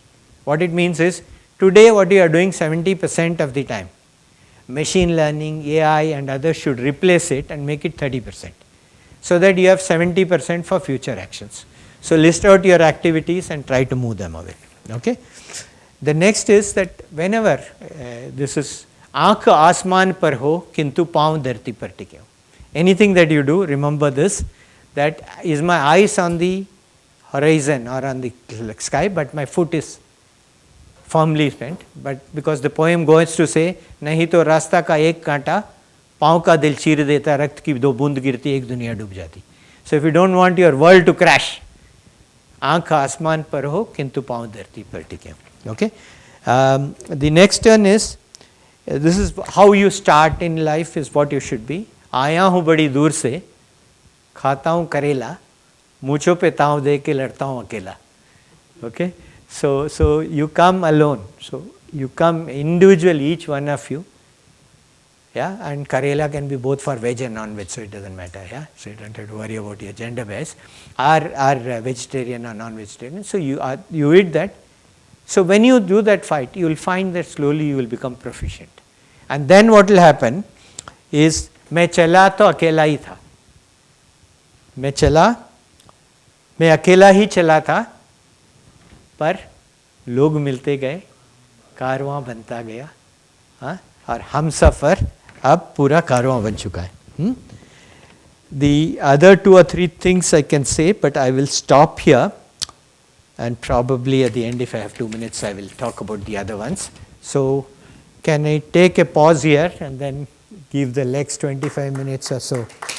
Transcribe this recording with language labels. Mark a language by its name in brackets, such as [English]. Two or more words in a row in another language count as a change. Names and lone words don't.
[English] What it means is today what you are doing 70% of the time, machine learning, AI and others should replace it and make it 30%, so that you have 70% for future actions. So list out your activities and try to move them away. Okay. The next is that whenever this is [Hindi] आँख आसमान पर हो किंतु पाँव धरती पर टिके हो. [English] Anything that you do, remember this, that is my eyes on the horizon or on the sky, but my foot is firmly bent. But because the poem goes to say, [Hindi] नहीं तो रास्ता का एक कांटा पाँव का दिल चीर देता, रक्त की दो बूंद गिरती, एक दुनिया डूब जाती. [English] So if you don't want your world to crash, [Hindi] आँख आसमान पर हो किंतु पाँव धरती पर टिके हो. [English] Okay. The next turn is, this is how you start in life is what you should be. [Hindi] आया हूँ बड़ी दूर से, खाता हूँ करेला, मूँछों पे ताव दे के लड़ता हूँ अकेला. [English] Okay. So you come alone. So you come individually, each one of you. Yeah, and Karela can be both for veg and non-veg, so it doesn't matter. Yeah, so you don't have to worry about your gender base. Are vegetarian or non-vegetarian. So you eat that. So when you do that fight, you will find that slowly you will become proficient. And then what will happen is, [Hindi] मैं चला तो अकेला ही था. मैं अकेला ही चला था, पर लोग मिलते गए, कारवां बनता गया. हाँ, और हम सफ़र अब पूरा कारवां बन चुका है. [English] The other 2 or 3 things I can say, but I will stop here, and probably at the end, if I have 2 minutes, I will talk about the other ones. So can I take a pause here and then give the next 25 minutes or so?